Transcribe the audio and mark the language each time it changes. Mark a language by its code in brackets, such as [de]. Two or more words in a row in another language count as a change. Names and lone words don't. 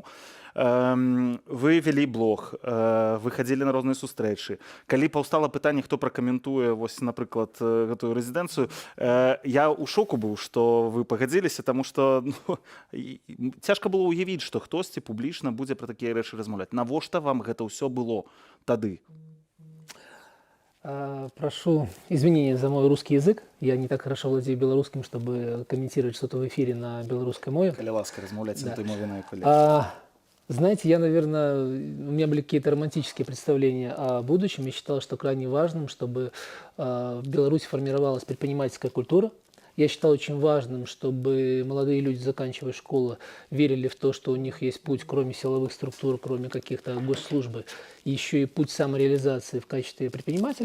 [be] Вы вялі блог, вы хадзілі на розныя сустрэчы. Калі паўстала пытанне, хто пракаментуе вось, напрыклад, гэтую рэзідэнцыю, я ў шоку быў, што вы пагадзіліся, таму што цяжка было ўявіць, што хтосьці публічна будзе пра такія рэчы размаўляць. Навошта вам гэта ўсё было тады? [ru] Прошу извинения за мой русский язык. Я не так хорошо владею белорусским, чтобы комментировать что-то в эфире на белорусской мове. [be] Калі ласка, размаўляць на той мове, на якой. [ru] Знаете, я, наверное, у меня были какие-то романтические представления о будущем. Я считал, что крайне важным, чтобы в Беларуси формировалась предпринимательская культура. Я считал очень важным, чтобы молодые люди, заканчивая школу, верили в то, что у них есть путь, кроме силовых структур, кроме каких-то госслужб, еще и путь самореализации в качестве предпринимателя.